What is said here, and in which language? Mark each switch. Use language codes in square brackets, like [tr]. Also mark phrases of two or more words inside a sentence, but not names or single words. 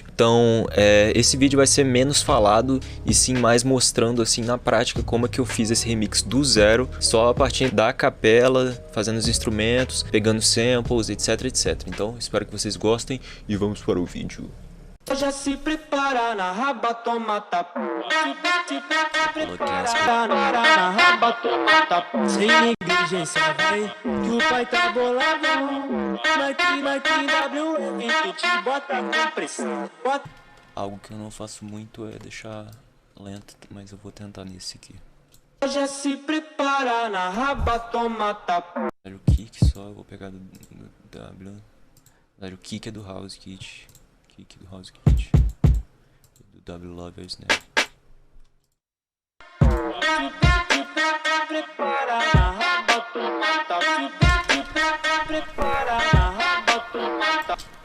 [pt] Então esse vídeo vai ser menos falado e sim mais mostrando assim na prática como é que eu fiz esse remix do zero, só a partir da capela, fazendo os instrumentos, pegando samples, etc, etc. Então espero que vocês gostem e vamos para o vídeo. Já se prepara, na raba toma tapão. Se prepara, na raba toma tapão. Sem negligência, vai, que o pai tá boladão. Vai que WM, te bota com pressão. Algo que eu não faço muito é deixar lento, mas eu vou tentar nesse aqui. Já se prepara, na raba toma tapão. O kick só, eu vou pegar do W. O kick é do [en] house kit. [pt] Do [en] house kit. [pt] Do W Love é o snap. Prepara, na raba toma tapão. Prepara, na raba toma tapão.